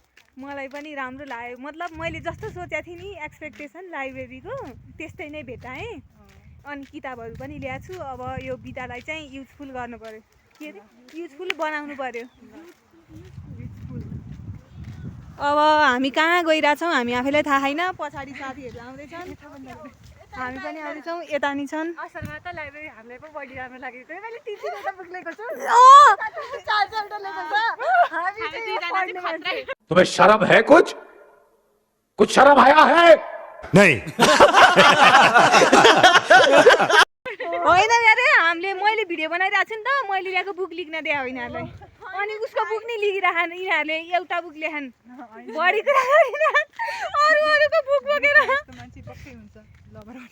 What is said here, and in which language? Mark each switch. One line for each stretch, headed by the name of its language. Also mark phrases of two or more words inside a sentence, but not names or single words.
Nepali: मलाई पनि राम्रो लाग्यो मतलब मैले जस्तो सोचेको थिएँ नि एक्सपेक्टेसन लाइब्रेरीको त्यस्तै नै भेटाएँ अनि किताबहरू पनि ल्याएको छु अब यो बिदालाई चाहिँ युजफुल गर्नु पर्यो के अरे युजफुल बनाउनु पर्यो अब हामी कहाँ गइरहेछौँ हामी आफैलाई थाहा छैन पछाडि साथीहरू आउँदैछन् हामी पनि आउँदैछौँ यता नि छन् असलमा त लाइब्रेरी हामीलाई पो बढी राम्रो लाग्यो त्यही मैले 3-3 बुक लिएको छु 4-4 लिएको छ
Hindi: तुम्हें शर्म है कुछ शर्म आया है नहीं
Nepali: होइन अरे हामीले मैले भिडियो बनाइरहेको छु नि त मैले ल्याएको बुक लेख्न दिए हो यिनीहरूलाई अनि उसको बुक नै लेखिराखन् यिनीहरूले एउटा बुक लेखन् बढी कुरा अरूको बुक बोकेर मान्छे पक्कै हुन्छ लभर